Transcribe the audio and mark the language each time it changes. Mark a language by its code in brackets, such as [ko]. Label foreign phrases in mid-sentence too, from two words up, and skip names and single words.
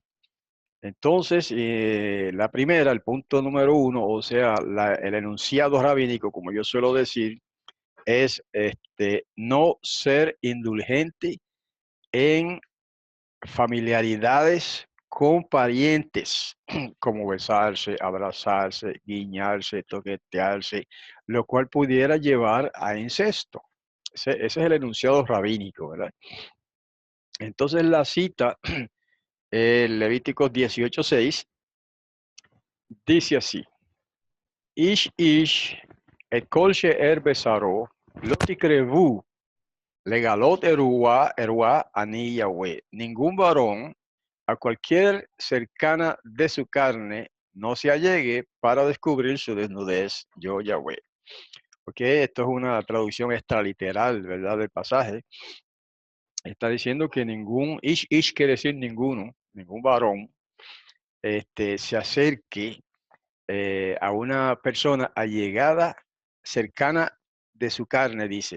[es] Entonces, la primera, el punto número 1, o sea, el enunciado rabínico, como yo suelo decir, es no ser indulgente en familiaridades con parientes, como besarse, abrazarse, guiñarse, toquetearse, lo cual pudiera llevar a incesto. Ese es el enunciado rabínico, ¿verdad? Entonces, la cita, Levíticos 18:6, dice así. [he] איש איש את כל שאר בשרו לא תקרבו לגלות ערוה אני יהוה. [es] Ningún varón a cualquier cercana de su carne no se allegue para descubrir su desnudez, yo Yahweh. Ok, esto es una traducción extraliteral, ¿verdad? Del pasaje. Está diciendo que ish quiere decir ninguno, ningún varón, se acerque a una persona allegada, cercana de su carne, dice.